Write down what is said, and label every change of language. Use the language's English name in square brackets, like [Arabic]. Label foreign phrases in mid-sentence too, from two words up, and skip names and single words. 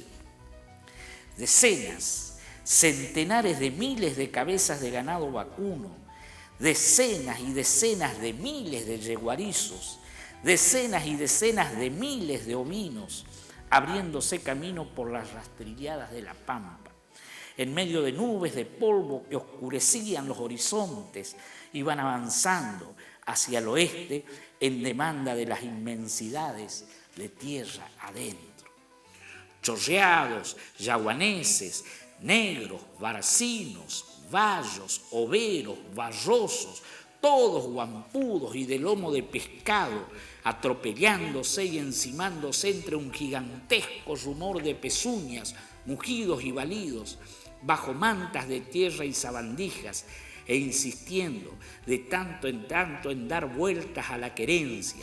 [Spanish] Decenas, centenares de miles de cabezas de ganado vacuno, decenas y decenas de miles de yeguarizos, decenas y decenas de miles de ovinos, abriéndose camino por las rastrilladas de la pampa. En medio de nubes de polvo que oscurecían los horizontes, iban avanzando hacia el oeste en demanda de las inmensidades de tierra adentro. Chorreados, yaguaneses, negros, barcinos, bayos, overos, barrosos, todos guampudos y de lomo de pescado, atropellándose y encimándose entre un gigantesco rumor de pezuñas, mugidos y balidos, bajo mantas de tierra y sabandijas, e insistiendo de tanto en dar vueltas a la querencia.